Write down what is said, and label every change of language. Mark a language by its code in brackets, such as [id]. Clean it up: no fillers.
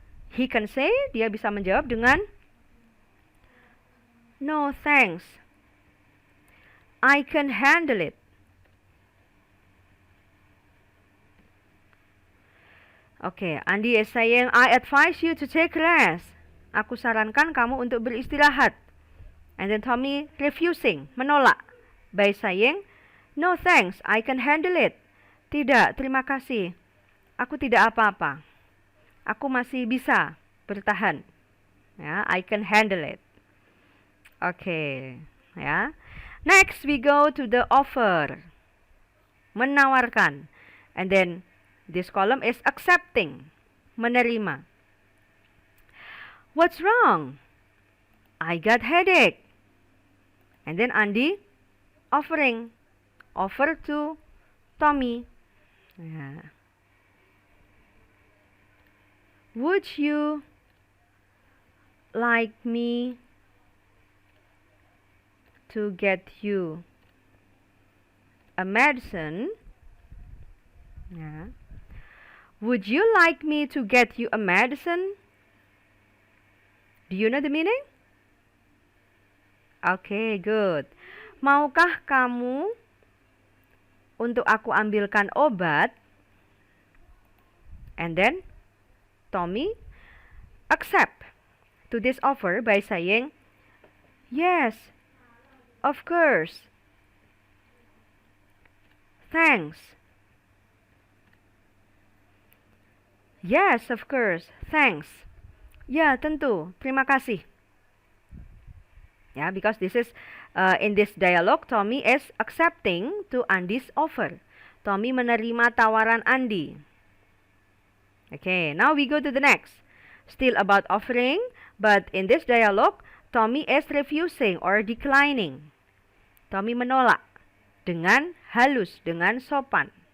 [en] He can say, [id] dia bisa menjawab dengan, [en] no thanks, I can handle it. Okay, Andy is saying, I advise you to take rest. [id] Aku sarankan kamu untuk beristirahat. [en] And then Tommy refusing, menolak, by saying, no thanks, I can handle it. [id] Tidak, terima kasih. Aku tidak apa-apa. Aku masih bisa bertahan. [en] Ya, I can handle it. Okay, ya. Next we go to the offer. Menawarkan. And then this column is accepting. Menerima. What's wrong? I got headache. And then Andy offering. Offer to Tommy. Yeah. Would you like me to get you a medicine. Yeah. Would you like me to get you a medicine? Do you know the meaning? Okay, good. [id] Maukah kamu untuk aku ambilkan obat? [en] And then Tommy accept to this offer by saying, yes, of course. Thanks. Yes, of course. Thanks. [id] Ya, tentu. Terima kasih. [en] Yeah, because this is in this dialogue, Tommy is accepting to Andy's offer. [id] Tommy menerima tawaran Andy. [en] Okay, now we go to the next. Still about offering, but in this dialogue, Tommy is refusing or declining. [id] Tommy menolak dengan halus, dengan sopan.